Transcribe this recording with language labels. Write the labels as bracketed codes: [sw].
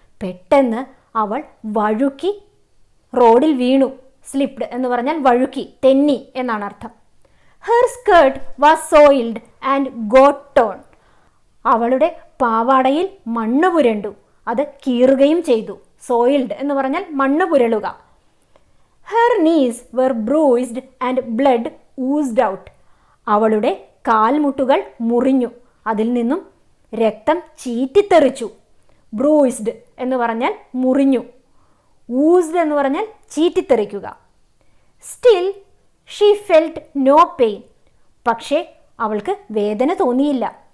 [ml] പെട്ടെന്ന് അവൾ വഴുക്കി റോഡിൽ വീണു. സ്ലിപ്ഡ് എന്ന് പറഞ്ഞാൽ വഴുക്കി, തെന്നി എന്നാണ് അർത്ഥം. [en] Her skirt was soiled and got torn. [ml] അവളുടെ പാവാടയിൽ മണ്ണ് പുരണ്ടു, അത് കീറുകയും ചെയ്തു. സോയിൽഡ് എന്ന് പറഞ്ഞാൽ മണ്ണ് പുരളുക. [en] Her knees were bruised and blood oozed out. [ml] അവളുടെ കാൽമുട്ടുകൾ മുറിഞ്ഞു, അതിൽ നിന്നും രക്തം ചീറ്റിത്തെറിച്ചു. ബ്രൂയിസ്ഡ് എന്ന് പറഞ്ഞാൽ മുറിഞ്ഞു, ഊസ്ഡ് എന്ന് പറഞ്ഞാൽ ചീറ്റിത്തെറിക്കുക. [en] Still she felt no pain. [ml] പക്ഷേ അവൾക്ക് വേദന തോന്നിയില്ല.